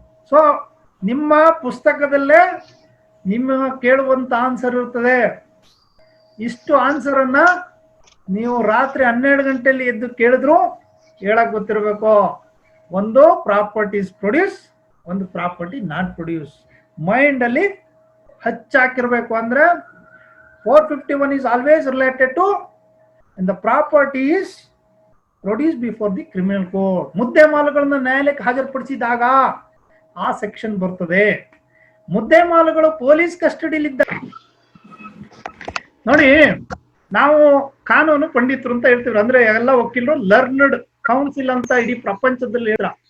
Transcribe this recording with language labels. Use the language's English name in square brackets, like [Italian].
[Kannada] So ನಿಮ್ಮ ಪುಸ್ತಕದಲ್ಲೇ ನಿಮ್ಮ ಕೇಳುವಂತ answer ಇರ್ತದೆ. ಇಷ್ಟು ಆನ್ಸರ್ ಅನ್ನ ನೀವು ರಾತ್ರಿ 12 ಗಂಟೆಯಲ್ಲಿ ಎದ್ದು ಕೇಳಿದ್ರು ಹೇಳಕ್ ಗೊತ್ತಿರಬೇಕು. ಒಂದು ಪ್ರಾಪರ್ಟೀಸ್ ಪ್ರೊಡ್ಯೂಸ್, ಒಂದು ಪ್ರಾಪರ್ಟಿ ನಾಟ್ ಪ್ರೊಡ್ಯೂಸ್. ಮೈಂಡ್ ಅಲ್ಲಿ ಹಚ್ಚಾಕಿರ್ಬೇಕು. [English] ಅಂದ್ರೆ 451 is always related to and the property is produced before the criminal court. [Kannada] ಮುದ್ದೆ ಮಾಲುಗಳನ್ನ ನ್ಯಾಯಾಲಯಕ್ಕೆ ಹಾಜರುಪಡಿಸಿದಾಗ ಆ ಸೆಕ್ಷನ್ ಬರ್ತದೆ. ಮುದ್ದೆ ಮಾಲುಗಳು ಪೊಲೀಸ್ ಕಸ್ಟಡಿಲಿದ್ದ ನೋಡಿ, ನಾವು ಕಾನೂನು ಪಂಡಿತರು ಅಂತ ಹೇಳ್ತೀವಿ. ಅಂದ್ರೆ ಎಲ್ಲ ವಕೀಲರು ಲರ್ನಡ್ ಕೌನ್ಸಿಲ್ ಅಂತ ಇಡೀ ಪ್ರಪಂಚದಲ್ಲಿ ಹೇಳ.